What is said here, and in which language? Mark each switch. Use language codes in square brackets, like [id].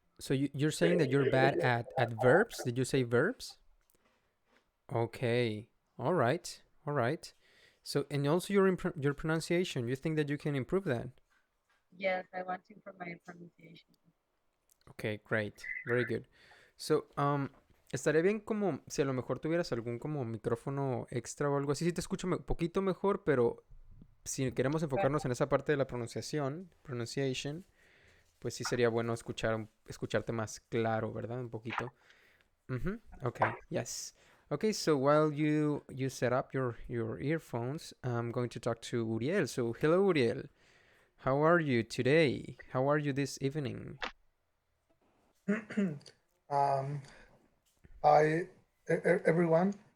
[en] So you're saying that you're bad at verbs? Did you say verbs? Okay. All right. All right. So and also your pronunciation. You think that you can improve that? Yes, I want to improve my pronunciation. Okay, great. Very good. [es] So, estaría bien como si a lo mejor tuvieras algún como micrófono extra o algo así. Sí te escucho un poquito mejor, pero si queremos [en] But [es] enfocarnos en esa parte de la pronunciación, pronunciation, pues sí sería bueno escucharte más claro, ¿verdad? Un poquito. [en] Mm-hmm. Okay. Yes. Okay. So while you set up your earphones, I'm going to talk to Uriel. So hello, Uriel. How are you today? How are you this evening? um, Hi, everyone.